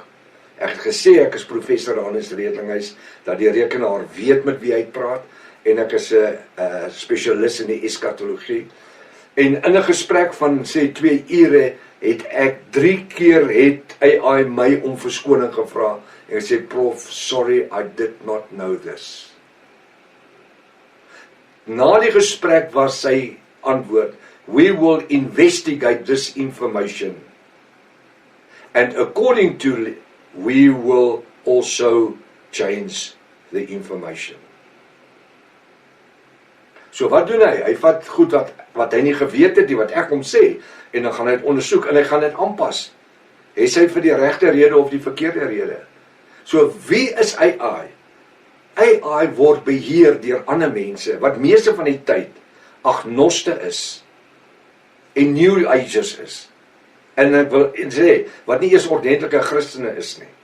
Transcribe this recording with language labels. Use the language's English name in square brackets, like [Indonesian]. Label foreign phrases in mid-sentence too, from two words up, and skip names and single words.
[Afrikaans] Ek het gesê ek is professor aan die Redlinghuis, dat die rekenaar weet met wie hy praat, en ek is 'n spesialis in die eskatologie. En in 'n gesprek van sê 2 ure het ek 3 keer het AI my om verskoning gevra en sê, Prof, [English] sorry, I did not know this. [Afrikaans] Na die gesprek was sy antwoord, [English] we will investigate this information, and according to we will also change the information. [Afrikaans] So wat doen hy? Hy vat goed wat hy nie geweet het nie, wat ek hom sê, en dan gaan hy dit ondersoek en hy gaan dit aanpas. Is hy vir die regte rede of die verkeerde rede? So wie is AI? AI word beheer deur ander mense, wat meeste van die tyd agnoste is, en New Agers is, en ek wil sê, wat nie eers ordentlike Christene is nie.